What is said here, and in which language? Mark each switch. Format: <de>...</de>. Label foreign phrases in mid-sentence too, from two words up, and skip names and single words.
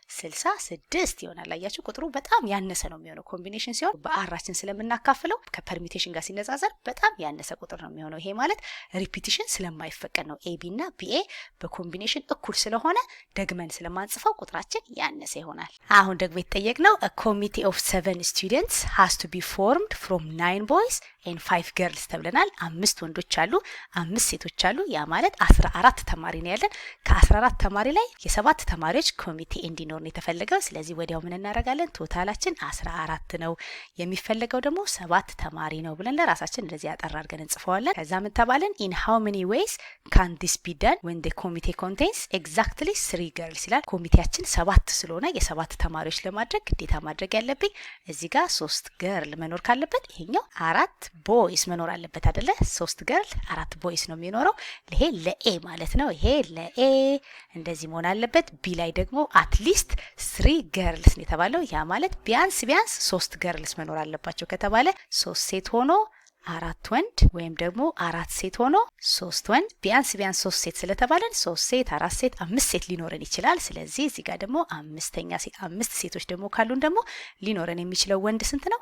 <am>66 ይሆናል። አያችሁ ቁጥሩ በጣም ያነሰ ነው የሚሆነው። ኮምቢኔሽን ሲሆን በአራችን ስለምናካፍለው ከፐርሚቴሽን ጋር ሲነጻጸር በጣም ያነሰ ቁጥር ነው የሚሆነው። ይሄ ማለት ሪፒቲሽን ስለማይፈቀድ ነው። ኤቢ እና ቢኤ በኮምቢኔሽን እኩል ስለሆነ ደግመን ስለማንጽፈው ቁጥራችን ያነሰ ይሆናል። አሁን ደግሞ የተጠየቅነው</am> <en>a committee of 7 students has to be formed from 9 boys and 5 girls</en> <am>ተብለናል። 5 ወንዶች አሉ፣ 5 ሴቶች አሉ። ያ ማለት 14 ተማሪ ነው ያለን። ከ14 ተማሪ ላይ የ7 ተማሪዎች ኮሚቴ እንዲኖር ነው የተፈለገው። ስለዚህ ወዲያው ምን እናደርጋለን? ቶታላችን 14 ነው፣ የሚፈለገው ደግሞ 7 ተማሪ ነው ብለን ለራሳችን እንደዚህ ያጠራ አድርገን እንጽፈዋለን። ከዛ ምን ተባለን?</am> <en>in how many ways can this be done when the committee contains exactly 3 girls</en> <am>ይላል። ኮሚቴያችን 7 ስለሆነ የ7 ተማሪዎች ለማድረግ ግዴታ ማድረግ ያለብኝ እዚህ ጋር 3 ገርል መኖር ካለበት ይሄኛው 4 ቦይስ መኖር አለበት አይደለ? 3 ገርል 4 ቦይስ ነው የሚኖረው። ይሄ ለኤ ማለት ነው። ይሄ ለኤ እንደዚህ መሆን አለበት። ቢ ላይ ደግሞ</am> <en>at least 3 girls</en> <am>ነው የተባለው። ያ ማለት ቢያንስ 3 ገርልስ መኖር አለባቸው ከተባለ 3 ሴት ሆኖ 4 ወንድ ወይም ደግሞ 4 ሴት ሆኖ 3 ወንድ ቢያንስ 3 ሴት ስለተባለን 3 ሴት 4 ሴት 5 ሴት ሊኖረን ይችላል። ስለዚህ እዚህ ጋር ደግሞ 5 ሴቶች ደግሞ ካሉን ደግሞ ሊኖረን የሚችለው ወንድ ስንት ነው?</am>